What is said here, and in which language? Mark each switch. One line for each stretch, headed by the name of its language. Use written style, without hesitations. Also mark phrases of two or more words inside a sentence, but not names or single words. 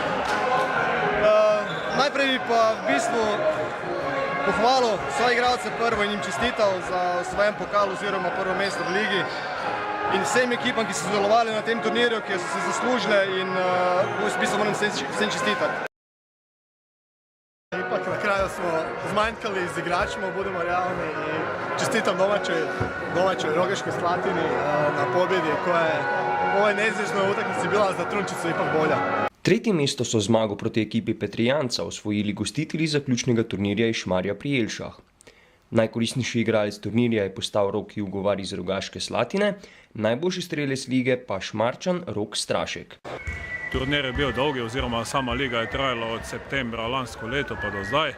Slovenian: Najprej bi pa v bistvu pohvalil svoje igralce prvo in jim čestital za osvojen pokal oziroma prvo mesto v ligi. In vsem ekipam, ki so sodelovali na tem turnirju, ki so se zaslužile in v bistvu moram vsem čestitati.
Croatian: Ipak na kraju smo zmanjkali z igračima, budemo realni i čestitam domaćoj Rogaškoj Slatini na pobjedi koja je u ovoj neizvjesnoj utakmici bila za trunčicu ipak bolja.
Slovenian: Tretje mesto so zmago proti ekipi Petrijanca osvojili gostitelji zaključnega turnirja iz Šmarja pri Jelšah. Najkoristnejši igralec turnirja je postal Rok Jugovar iz Rogaške Slatine, najboljši strelec lige pa Šmarčan Rok Strašek. Turnir je bil dolgi oziroma sama liga je trajala od septembra lansko leto pa do zdaj.